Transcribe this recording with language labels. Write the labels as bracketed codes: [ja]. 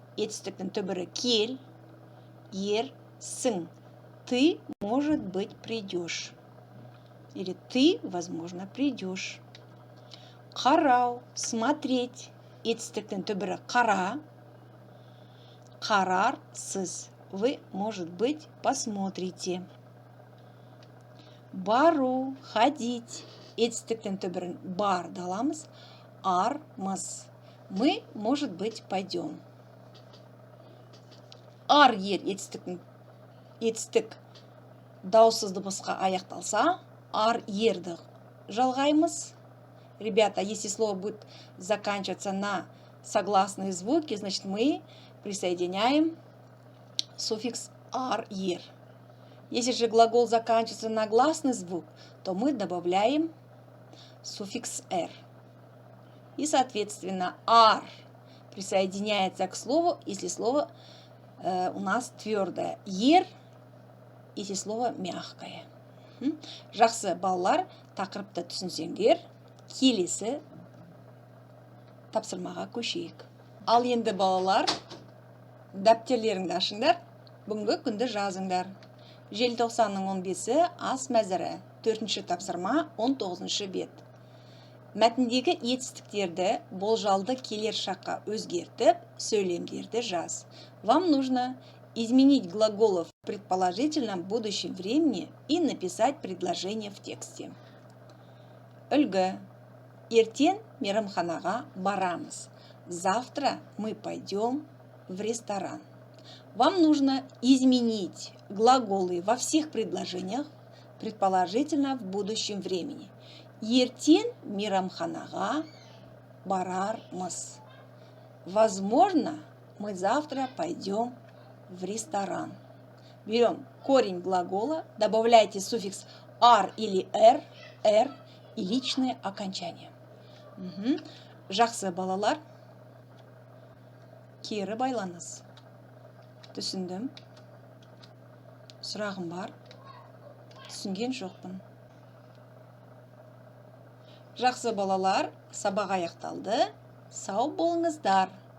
[kk] Етістіктің түбірі кел, ер, сын. [ru] Ты, может быть, придешь. Или ты, возможно, придешь. [kk] Қарау, смотреть. Етістіктің түбірі қара. Қарар, сіз. [ru] Вы, может быть, посмотрите. [kk] Бару, ходить. Етістіктің түбірін бар даламыз. Ар, мыз. [ru] Мы, может быть, пойдем. [kk] Ар, ер, етістік даусыз дыбысқа аяқталса, ар, ерді жалғаймыз. [ru] Ребята, если слово будет заканчиваться на согласные звуки, значит мы присоединяем суффикс ар, ер. Если же глагол заканчивается на гласный звук, то мы добавляем суффикс р. И, соответственно, ар присоединяется к слову, если слово у нас твердое. Ер, если слово мягкое. [kk] Жақсы балалар, тақырыпты түсінсеңдер, келесі тапсырмаға көшейік. Ал енді балалар, дәптерлеріңді ашыңдар, бүгінгі күнді жазыңдар. Желтоқсанның 15-і ас мәзірі, 4-ші тапсырма, 19-шы бет. Мәтіндегі етістіктерді болжалды келер шаққа өзгертіп, сөйлемдерді жаз. [ru] Вам нужно изменить глаголы в предположительном будущем времени и написать предложение в тексте. [kk] Үлгі. Ертең мейрамханаға барамыз. [ru] Завтра мы пойдем в ресторан. Вам нужно изменить глаголы во всех предложениях, предположительно в будущем времени. [kk] Ертең мейрамханаға барармыз. [ru] Возможно, мы завтра пойдем в ресторан. Берем корень глагола, добавляйте суффикс ар или р и личное окончание. [kk] Жақсы балалар, кері байланыс. Түсіндім. Сұрағым бар. Түсінген жоқпын. Жақсы балалар, сабақ аяқталды. Сау болыңыздар.